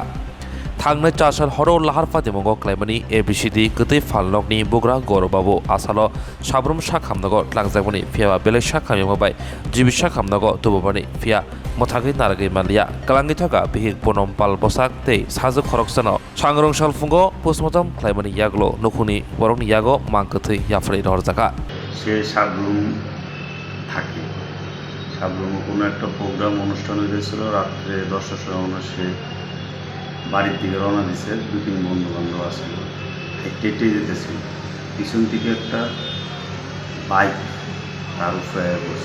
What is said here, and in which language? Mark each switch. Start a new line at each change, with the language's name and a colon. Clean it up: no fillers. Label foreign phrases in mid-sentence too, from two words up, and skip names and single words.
Kok Borok: Thangnai chasal horo lahar patimongo klaimani ABCD gtei falnokni bugra gorobabu asalo sabrum sakhamnago tlangjagmani phiaba belai sakhamyago bai jibi sakhamnago tububani phia mothagi naragi malia kalangi thaka bihik ponom pal bosak tei sajo khoroksano sangrong salfungo postmortem klaimani yaglo nukhuni borokni yago mangkthei yafrei rorjaka
Bangla: se sabrum থাকে সাবরুমে কোনো একটা প্রোগ্রাম অনুষ্ঠান হয়েছিল রাত্রে 10টার সময় সে বাড়ির দিকে রওনা দিছে। 2-3 বন্ধু বান্ধব আসছিল, হেঁটে যেতেছিল, পিছন থেকে একটা বাইক তার উপরে বসছে।